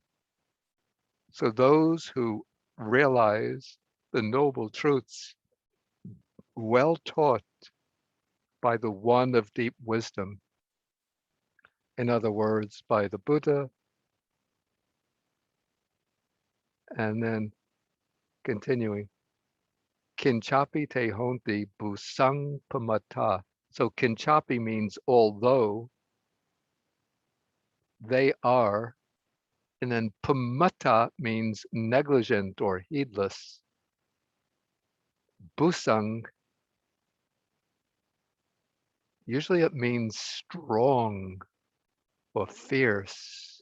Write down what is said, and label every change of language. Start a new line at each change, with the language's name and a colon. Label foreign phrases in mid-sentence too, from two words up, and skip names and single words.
English: So those who realize the noble truths well taught by the one of deep wisdom, in other words, by the Buddha, and then continuing,
Pali: Kinchapi te honti busang pamata.
English: So kinchapi means although they are, and then pamata means negligent or heedless. Busang, usually it means strong or fierce.